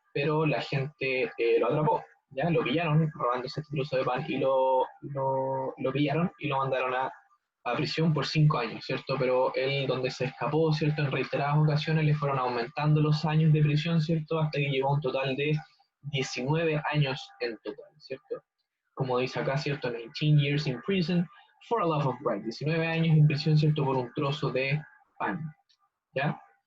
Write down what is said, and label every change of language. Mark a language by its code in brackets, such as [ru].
[es] Pero la gente lo atrapó, ¿ya? Lo pillaron robándose este trozo de pan y lo pillaron y lo mandaron a prisión por 5 años, ¿cierto? Pero él, donde se escapó, ¿cierto?, en reiteradas ocasiones le fueron aumentando los años de prisión, ¿cierto?, hasta que llegó a un total de 19 años en total, ¿cierto? Como dice acá, ¿cierto? [en] 19 years in prison for a loaf of bread. [es] 19 años en prisión, ¿cierto?, por un trozo de pan, ¿ya?